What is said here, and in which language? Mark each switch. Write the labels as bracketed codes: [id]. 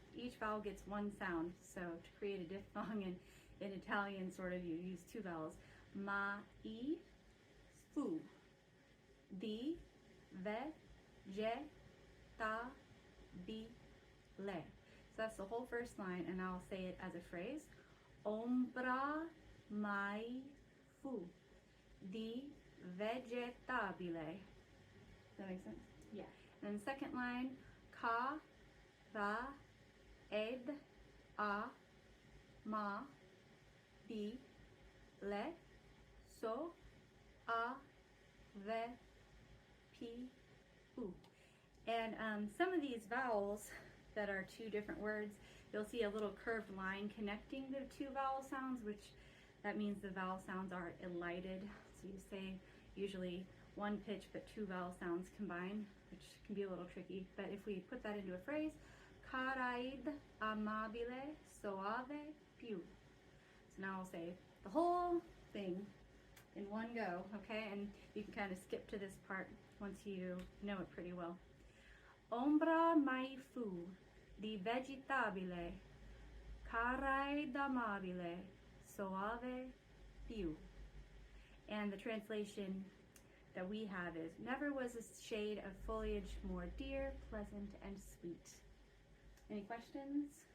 [en] Each vowel gets 1 sound, so to create a diphthong in Italian, sort of, you use 2 vowels. [it] Ma-i, fu, di, ve, je, ta, bi, le. [en] So that's the whole first line, and I'll say it as a phrase. [it] Ombra mai fu di vegetabile. [en] Does that make sense? Yeah. And then the second line, [it] ca, va, ed, a, ma, bi, le, so, a, ve, pi, u. [en] And some of these vowels that are 2 different words, you'll see a little curved line connecting the 2 vowel sounds, which that means the vowel sounds are elided. So you say usually 1 pitch but 2 vowel sounds combined, which can be a little tricky. But if we put that into a phrase, [it] caraid amabile soave più. [en] So now I'll say the whole thing in one go, okay? And you can kind of skip to this part once you know it pretty well. [it] Ombra mai fu di vegetabile, carai d'amabile, soave più. [en] And the translation that we have is, never was a shade of foliage more dear, pleasant, and sweet. Any questions?